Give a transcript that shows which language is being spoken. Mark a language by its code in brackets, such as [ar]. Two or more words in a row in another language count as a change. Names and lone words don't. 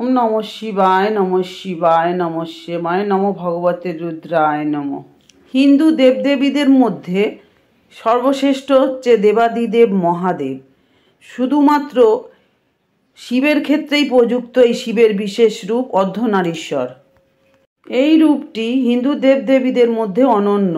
[sa] নমঃ শিবায় নমঃ শিবায় নমঃ শিবায় নমো ভগবতে রুদ্রায় নমঃ। [bn] হিন্দু দেবদেবীদের মধ্যে সর্বশ্রেষ্ঠ হচ্ছে দেবাদিদেব মহাদেব। শুধুমাত্র শিবের ক্ষেত্রেই প্রযুক্ত এই শিবের বিশেষ রূপ অর্ধনারীশ্বর। এই রূপটি হিন্দু দেবদেবীদের মধ্যে অনন্য।